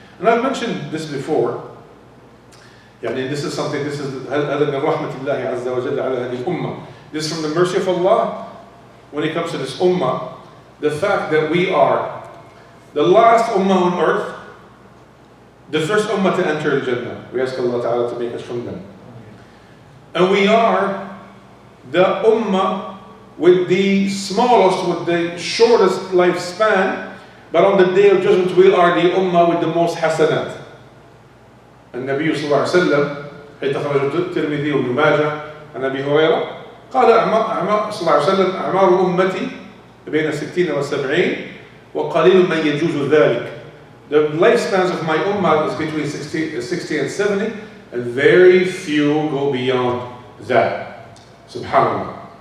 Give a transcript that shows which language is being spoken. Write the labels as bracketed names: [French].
[English] And I've mentioned this before. This is [Arabic] هذا من رحمة الله عز وجل على هذه الأمة. [English] This is from the mercy of Allah when it comes to this ummah. The fact that we are the last ummah on earth, the first ummah to enter Jannah. We ask Allah Ta'ala to make us from them. And we are the ummah with the smallest, with the shortest lifespan, but on the day of judgment we are the ummah with the most hasanat. [Arabic] النبي صلى الله عليه وسلم حيث خرج الترمذي وابن ماجه عن أبي هريرة قال صلى الله عليه وسلم أعمار أمتي بين 60 و70 وقليل من يجوز ذلك. [English] The lifespans of my ummah is between 60 and 70, and very few go beyond that. Subhanallah.